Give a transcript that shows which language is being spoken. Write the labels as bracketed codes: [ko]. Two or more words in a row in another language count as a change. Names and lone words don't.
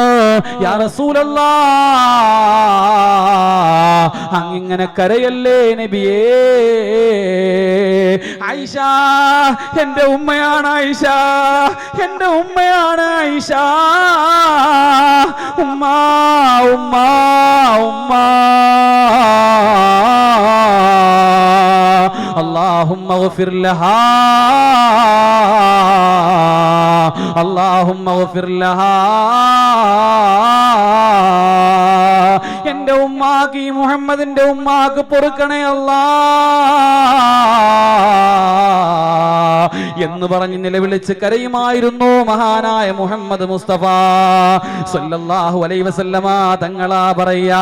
[ar] يا رسول الله, [ml] അങ്ങിങ്ങനെ കരയല്ലേ നബിയേ. ആയിഷ എന്റെ ഉമ്മയാണ്, ആയിഷ എന്റെ ഉമ്മയാണ്, ആയിഷ ഉമ്മ ഉമ്മ ഉമ്മ. [ar] اللهم اغفر لها اللهم اغفر لها. [ml] എന്റെ ഉമ്മാക്ക്, ഈ മുഹമ്മദിന്റെ ഉമ്മാക്ക് പൊറുക്കണേ അല്ലാ എന്ന് പറഞ്ഞ് നിലവിളിച്ച് കരയുമായിരുന്നു മഹാനായ മുഹമ്മദ് മുസ്തഫ [ar] صلى الله عليه وسلم [ml] തങ്ങളാ പറയാ.